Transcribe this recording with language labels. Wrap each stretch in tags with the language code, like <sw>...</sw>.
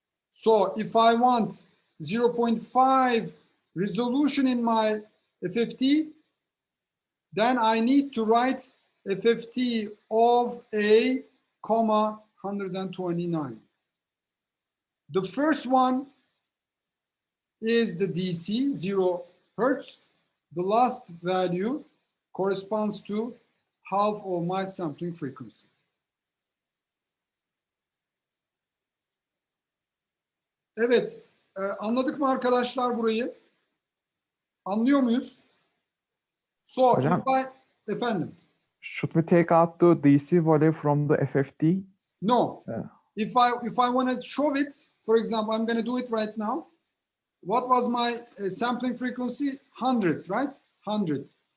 <en>So if I want 0.5 resolution in my FFT, then I need to write FFT of a comma 129. The first one is the DC, 0 hertz. The last value corresponds to half of my sampling frequency.</en> <tr>Evet, anladık mı arkadaşlar burayı? Anlıyor muyuz? So, Hocam,</tr> <en>if I,</en> <tr>efendim,</tr> <en>should we take out the DC value from the FFT? no. Yeah. If I want to show it, for example, I'm going to do it right now. What was my sampling frequency? 100, right? 100.</en>